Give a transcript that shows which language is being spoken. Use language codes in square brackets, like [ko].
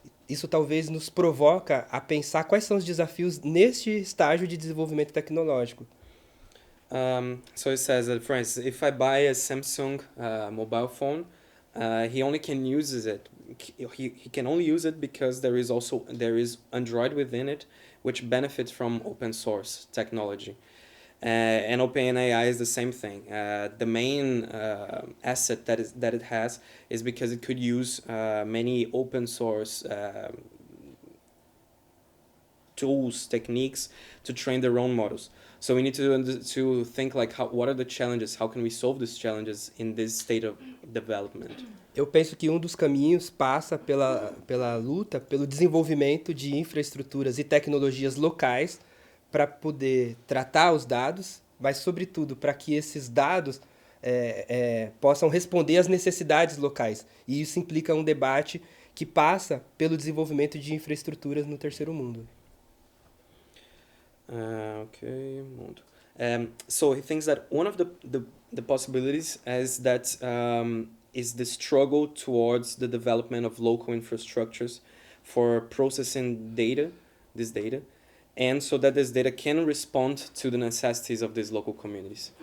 [pt] Isso talvez nos provoca a pensar quais são os desafios neste estágio de desenvolvimento tecnológico. [en] So it says that, for instance, if I buy a Samsung mobile phone, he only can use it. He can only use it because there is Android within it, which benefits from open source technology. And OpenAI is the same thing. The main asset that it has is because it could use many open source tools, techniques to train their own models. So we need to think like what are the challenges? How can we solve these challenges in this state of development? [pt] Eu penso que dos caminhos passa pela luta, pelo desenvolvimento de infraestruturas e tecnologias locais para poder tratar os dados, mas, sobretudo, para que esses dados possam responder às necessidades locais. E isso implica um debate que passa pelo desenvolvimento de infraestruturas no terceiro mundo. [en] Okay, so he thinks that one of the possibilities is the struggle towards the development of local infrastructures for processing this data, and so that this data can respond to the necessities of these local communities.